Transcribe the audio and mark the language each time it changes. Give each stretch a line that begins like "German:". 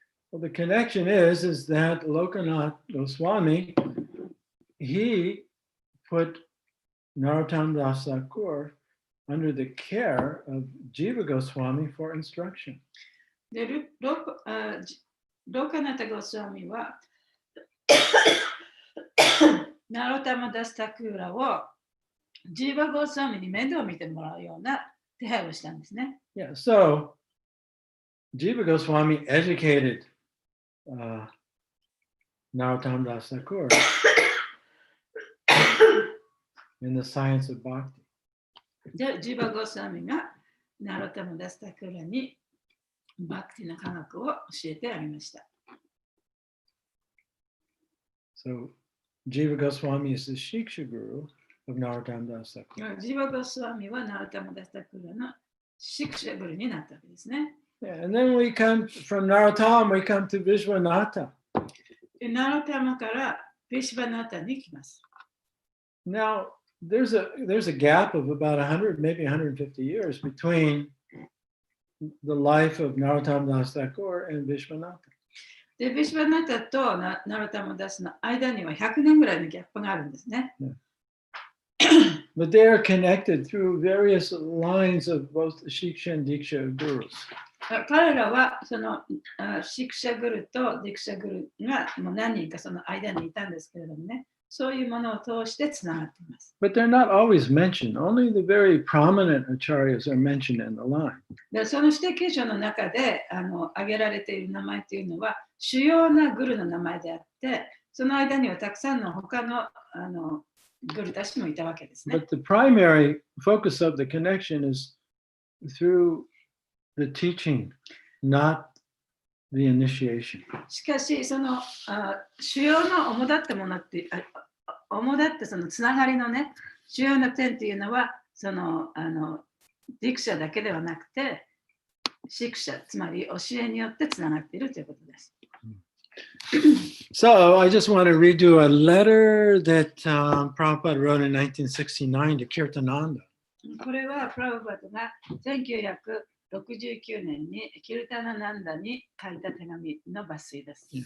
English: Well, the connection is that Lokanath Goswami, he put Narottam Das Thakur under the care of Jiva Goswami for instruction.
Japanese: で、ロカナタゴスワミはナロタマダスタクーラをジーバゴスワミに面倒を見てもらうような手配をしたんですね。
English: Yeah, so Jiva Goswami educated Narottam Das Thakur in the science of bhakti.
Japanese: で、ジーバゴスワミがナロタマダスタクーラにバクティの科学を教えてあげました。
English: So Jiva Goswami is the Shiksha guru of Narottam Das Thakur.
Japanese: ジーバゴスワミはナロタマダスタクーラのシクシャグルになったわけですね。
English: Yeah, and then we come from Narottam, we come to Vishwanatha.
Japanese: で、ナロタマからビシバナタに来ます。
English: Now, there's a gap of about 100, maybe 150 years between the life of Narottam Das Thakur and Vishwanatha.
Japanese: で、ビシバナタとナロタマダスの間には100年ぐらいのギャップがあるんですね。
English: But they are connected through various lines of both Shiksha and Diksha gurus.
Japanese: 彼らはそのシクシャグルとディクシャグルがもう何人かその間にいたんですけれどもね、そういうものを通してつながっています。
English: But they're not always mentioned. Only the very prominent acharyas are mentioned in the line.
Japanese: で、その指定継承の中で挙げられている名前というのは主要なグルの名前であって、その間にはたくさんの他のグルたちもいたわけですね。
English: But the primary focus of the connection is through the teaching, not the initiation.
Japanese: しかし、その主要の主だったものって主だってそのつながりのね、主要な点っていうのは、そのディクシャだけではなくて、シクシャ、つまり教えによってつながっているということです。
English: So I just want to read you a letter that Prabhupada wrote in 1969 to Kirtananda.
Japanese: これはプラブパトが1969年にキルタナナンダに書いた手紙の抜粋です。